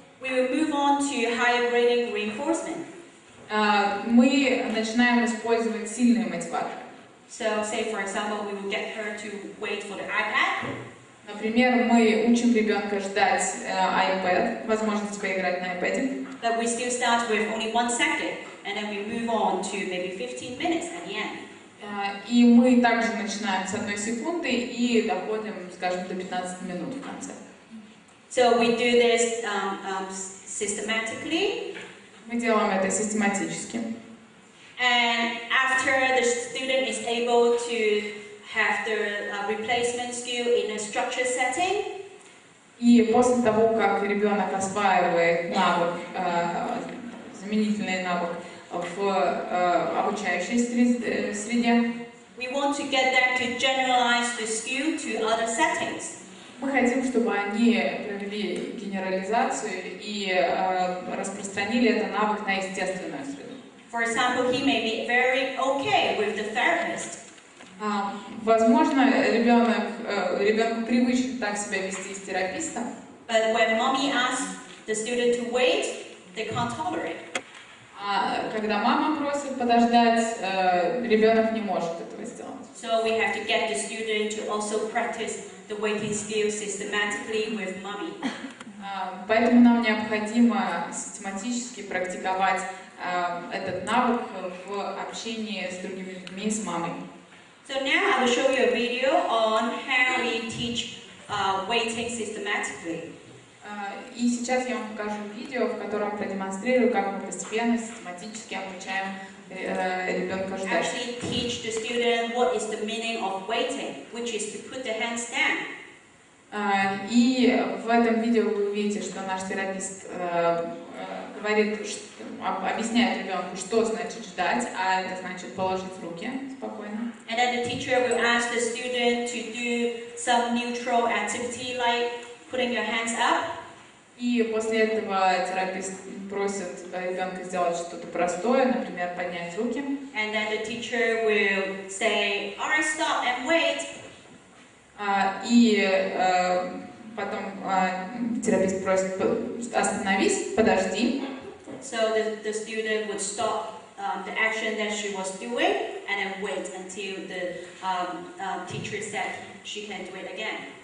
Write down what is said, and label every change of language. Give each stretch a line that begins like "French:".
English: we will move on to higher grading reinforcement.
Russian: Мы начинаем использовать сильные мотиваторы.
English: So, say for example, we will get her to wait for the iPad.
Russian: Например, мы учим ребенка ждать iPad, возможность поиграть на iPad.
English: But we still start with only 1 second, and then we move on to maybe 15 minutes at the end.
Russian: И мы также начинаем с 1 секунды и доходим, скажем, до 15 минут в конце.
English: So we do this systematically.
Russian: Мы делаем это систематически.
English: And after the student is able to have the replacement skill in a structured setting,
Russian: и после того, как ребенок осваивает навык, заменительный навык в обучающей среде,
English: we want to get them to generalize the skill to other settings.
Russian: Мы хотим, чтобы они провели генерализацию и распространили этот навык на естественную среду.
English: For example, he may be very okay with the therapist.
Russian: Возможно, ребенку привычно так себя вести с терапистом.
English: But when mommy asks the student to wait, they can't tolerate.
Russian: Когда мама просит подождать, ребенок не может этого сделать.
English: So we have to get the student to also practice the waiting skills systematically with mommy.
Russian: Поэтому нам необходимо систематически практиковать этот навык в общении с другими людьми, с мамой.
English: So now I will show you a video on how we teach waiting systematically.
Russian: И сейчас я вам покажу видео, в котором продемонстрирую, как мы постепенно, систематически обучаем ребенка ждать.
English: Actually teach the student what is the meaning of waiting, which is to put the hands down.
Russian: И в этом видео вы увидите, что наш терапевт говорит, объясняет ребенку, что значит ждать, а это значит положить руки спокойно.
English: And then the teacher will ask the student to do some neutral activity like putting your hands up.
Russian: И после этого терапевт просит ребенка сделать что-то простое, например, поднять руки.
English: And then the teacher will say, "All right, stop and wait."
Russian: И потом терапевт просит остановись, подожди.
English: So the student would stop the action that she was doing and then wait until the teacher said she can do it again.